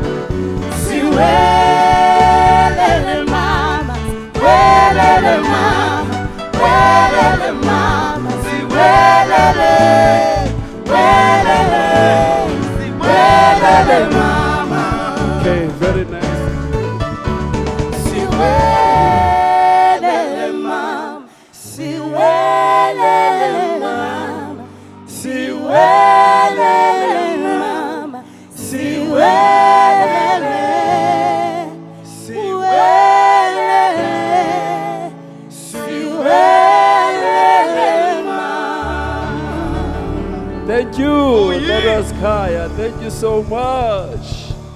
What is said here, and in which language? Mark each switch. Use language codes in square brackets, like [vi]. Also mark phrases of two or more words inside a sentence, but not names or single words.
[zu] Siwelele mama, welele mama, welele mama, siwelele, welele, welele mama. [en] Okay, very nice. [zu] Siwelele mama, siwelele mama, siwelele mama, siwelele, siwelele, siwelele mama. [en] Thank you, let us Kaya. Thank you so much.